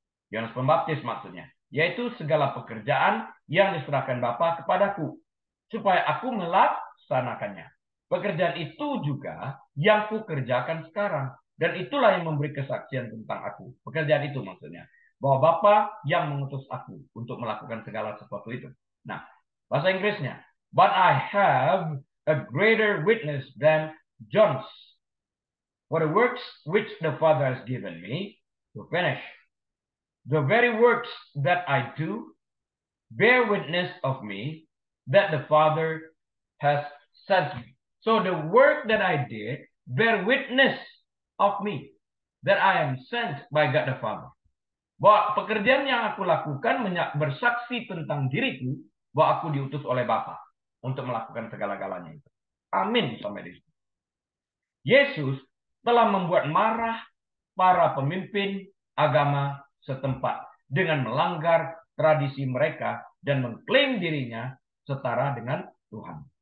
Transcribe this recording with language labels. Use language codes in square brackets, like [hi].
[id] Yohanes Pembaptis maksudnya, yaitu segala pekerjaan yang diserahkan Bapa kepadaku, supaya aku melaksanakannya. Pekerjaan itu juga yang kukerjakan sekarang, dan itulah yang memberi kesaksian tentang aku. Pekerjaan itu maksudnya, bahwa Bapa yang mengutus aku untuk melakukan segala sesuatu itu. Nah, bahasa Inggrisnya, [en] but I have a greater witness than John's, for the works which the Father has given me to finish. The very works that I do bear witness of me that the Father has sent me. So the work that I did bear witness of me that I am sent by God the Father. [id] Bahwa pekerjaan yang aku lakukan bersaksi tentang diriku bahwa aku diutus oleh Bapa untuk melakukan segala-galanya itu. Amin sampai di situ. Yesus telah membuat marah para pemimpin agama setempat dengan melanggar tradisi mereka dan mengklaim dirinya setara dengan Tuhan.